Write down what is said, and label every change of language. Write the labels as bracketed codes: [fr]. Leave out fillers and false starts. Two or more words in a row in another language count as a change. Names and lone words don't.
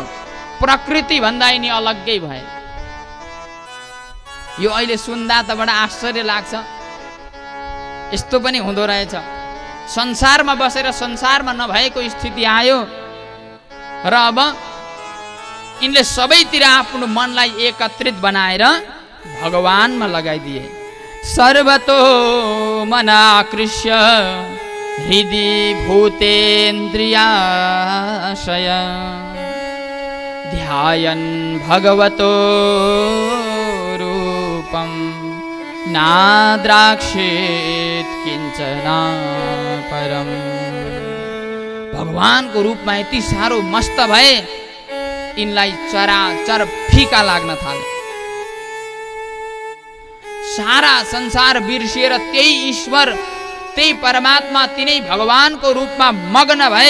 [ne] प्रकृति भन्दा यिनी अलग्गै भए। यो अहिले सुन्दा त बडा आश्चर्य लाग्छ। यस्तो पनि हुँदो रहेछ। संसारमा बसेर संसारमा नभएको स्थिति आयो र अब यिनले सबैतिर आफ्नो मनलाई एकत्रित बनाएर भगवानमा लगाइदिए। [sa] सर्वतो मनाकृष्य हृदि भूतेन्द्रियाशय ध्यायन् भगवतो रूपं नाद्राक्षेत किंचना परम। [ne] भगवानको रूपमा यति साह्रो मस्त भए यिनलाई चराचर फीका लाग्न थाले। सारा संसार बिर्सिएर त्यही ईश्वर, त्यही परमात्मा, तिनै भगवानको रूपमा मग्न भए।